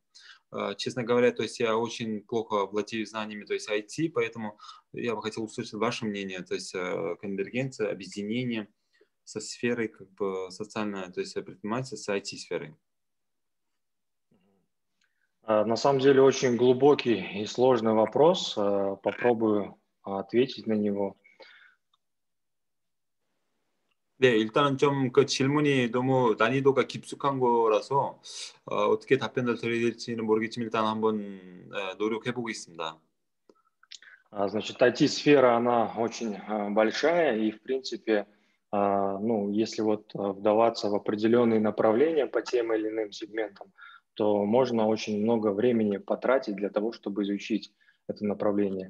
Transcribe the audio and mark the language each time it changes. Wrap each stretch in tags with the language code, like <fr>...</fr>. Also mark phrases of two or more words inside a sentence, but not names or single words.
<ru>Честно говоря, то есть я очень плохо владею знаниями, то есть IT, поэтому я бы хотел услышать ваше мнение, то есть конвергенция, объединение со сферой как бы социальной, то есть предпринимательства с IT-сферой. На самом деле очень глубокий и сложный вопрос. Попробую ответить на него.</ru> <ko>네, 일단은 좀 그 질문이 너무 난이도가 깊숙한 거라서 어떻게 답변을 드려야 될지는 모르겠지만 일단 한번 노력해 보고 있습니다.</ko> <ru>Значит, IT-сфера, она очень большая, и, в принципе, если вот вдаваться в определенные направления по тем или иным сегментам, то можно очень много времени потратить для того, чтобы изучить это направление.</ru>